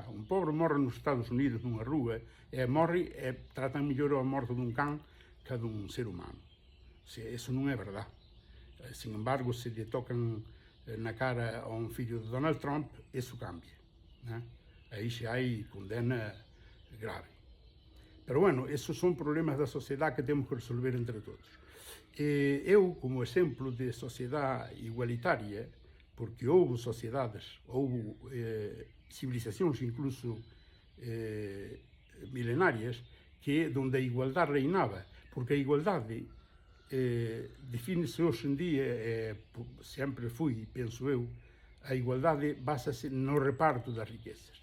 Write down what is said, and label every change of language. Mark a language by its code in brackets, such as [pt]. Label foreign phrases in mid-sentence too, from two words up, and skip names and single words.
[gl] Un pobre morre nos Estados Unidos nunha rúa e morre e tratan mellor a morte dun can que a dun ser humano. Iso non é verdade. [es] Sin embargo, [gl] se lle tocan na cara a un fillo de Donald Trump, iso cambia. Aí xa hai condena grave. Pero, bueno, [pt] esses são problemas da sociedade que temos que resolver entre todos. Eu, como exemplo de sociedade igualitária, porque houve sociedades, houve civilizações incluso milenárias, que onde a igualdade reinava, porque a igualdade define-se hoje em dia, sempre foi, penso eu, a igualdade basa-se no reparto das riquezas.